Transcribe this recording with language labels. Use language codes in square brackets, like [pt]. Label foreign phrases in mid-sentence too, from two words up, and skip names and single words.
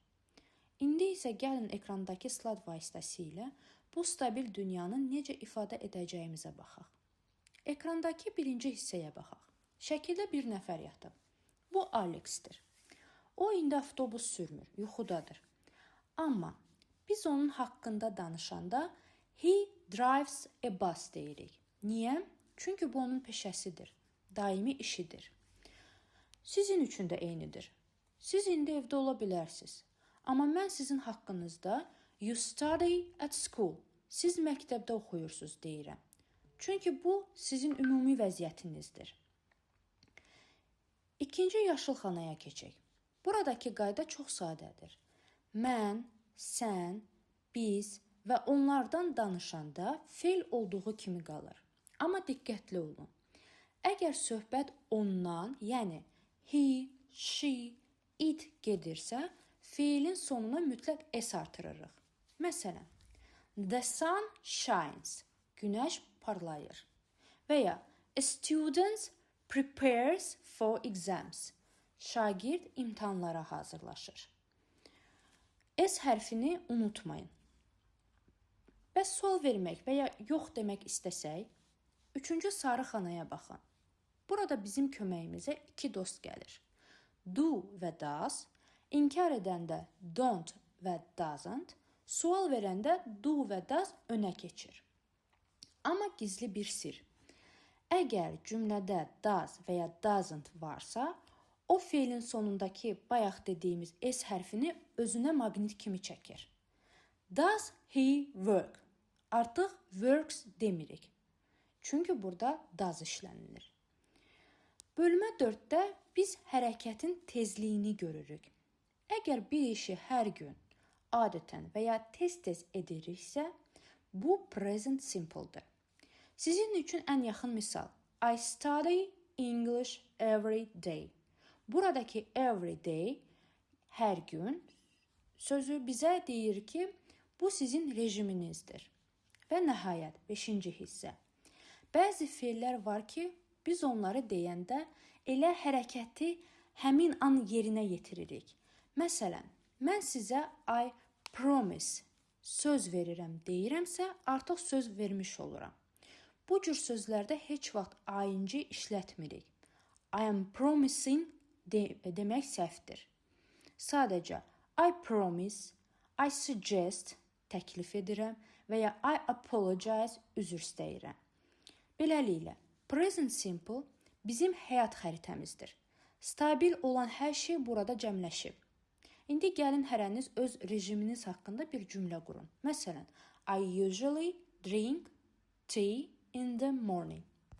[az] İndi isə gəlin ekrandakı slayd vasitəsilə bu stabil dünyanı necə ifadə edəcəyimizə baxaq. Ekrandakı birinci hissəyə baxaq. Şəkildə bir nəfər yatıb. Bu Alexdir. O indi avtobus sürmür, yuxudadır. Amma biz onun haqqında danışanda [en] he drives a bus [az] deyirik. Niyə? Çünki bu onun peşəsidir, daimi işidir. Sizin üçün də eynidir. Siz indi evdə ola bilərsiniz. Amma mən sizin haqqınızda [en] you study at school, [az] siz məktəbdə oxuyursunuz deyirəm. Çünki bu sizin ümumi vəziyyətinizdir. İkinci yaşılxanaya keçək. Buradakı qayda çox sadədir. Mən, sən, biz və onlardan danışanda fe'l olduğu kimi qalır. Amma diqqətli olun. Əgər söhbət ondan, yəni [en] he, she, it [az] gedirsə, fe'lin sonuna mütləq s artırırıq. Məsələn, [en] the sun shines, [az] günəş parlayır. [en] Və ya a student prepares for exams, [az] şagird imtahanlara hazırlaşır. S hərfini unutmayın. Bəs sual vermək və ya yox demək istəsək, üçüncü sarı xanaya baxın. Burada bizim köməyimizə iki dost gəlir. Do və does, inkar edəndə don't və doesn't, sual verəndə do və does önə keçir. Amma gizli bir sir. Əgər cümlədə does və ya doesn't varsa, o fe'lin sonundakı bayaq dediyimiz s hərfini özünə maqnit kimi çəkir. [en] Does he work? [az] Artıq works demirik. Çünki burada does işlənilir. Bölmə 4-də biz hərəkətin tezliyini görürük. Əgər bir işi hər gün, adətən və ya tez-tez ediriksə, bu [en] present simple'dır. [az] Sizin üçün ən yaxın misal. [en] I study English every day. Buradakı every day, [az] hər gün sözü bizə deyir ki, bu sizin rejiminizdir. Və nəhayət, 5-ci hissə. Bəzi fe'llər var ki, biz onları deyəndə elə hərəkəti həmin an yerinə yetiririk. Məsələn, mən sizə [en] I promise, [az] söz verirəm deyirəmsə, artıq söz vermiş oluram. Bu cür sözlərdə heç vaxt ing işlətmirik. [en] I am promising demək səhvdir. Sadəcə I promise, I suggest, [az] təklif edirəm və ya [en] I apologize, [az] üzr istəyirəm. Beləliklə, [en] present simple [az] bizim həyat xəritəmizdir. Stabil olan hər şey burada cəmləşib. İndi gəlin hərəniz öz rejiminiz haqqında bir cümlə qurun. Məsələn, [en] I usually drink tea in the morning.